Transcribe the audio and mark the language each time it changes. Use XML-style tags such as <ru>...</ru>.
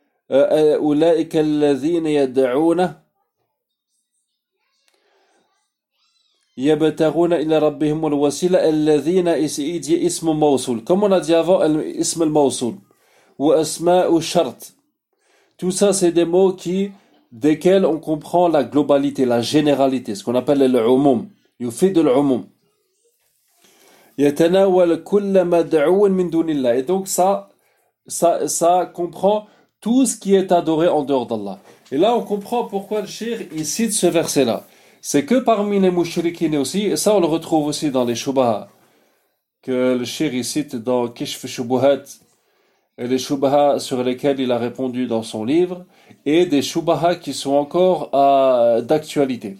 <ar>أولئك الذين يدعون يبتغون إلى ربهم الوسيلة الذين اسم موصول كما نادي</ar> <fr>avant</fr> <ar>اسم الموصول وأسماء الشرط.</ar> <fr>Tout ça c'est des mots qui desquels on comprend la globalité, la généralité, ce qu'on appelle العموم,</fr> <ar>يفيد العموم. يتناول كل مدعو من دون الله.</ar> <fr>Et donc ça comprend tout ce qui est adoré en dehors d'Allah. Et là, on comprend pourquoi le shir, il cite ce verset-là. C'est que parmi les mouchriquines aussi, et ça, on le retrouve aussi dans les shubaha, que le shir, il cite dans Kishf Shubuhat, et les shubaha sur lesquels il a répondu dans son livre, et des shubaha qui sont encore d'actualité.</fr>